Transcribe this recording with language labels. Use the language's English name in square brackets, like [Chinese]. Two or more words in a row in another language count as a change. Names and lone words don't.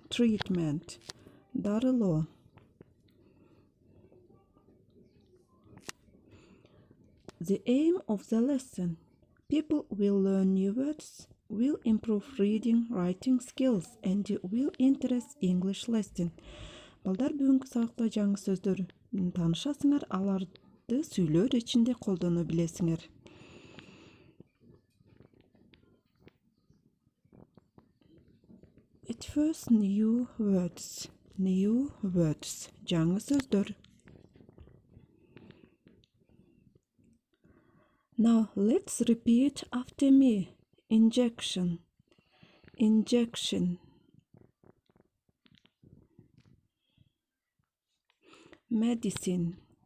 [English] Darıloo. The aim of the lesson. People will learn new words, will improve reading, writing skills, and will interest English lesson. [Kyrgyz] Балдар бүгүнкү сабакта жаңы сөздөр таанышасыңар, аларды сүйлөө ичинде колдоно билесиңер. [English] At first, new words, [Kyrgyz] жаңы сөздөр. [English] Now let's repeat after me. Injection. Medicine.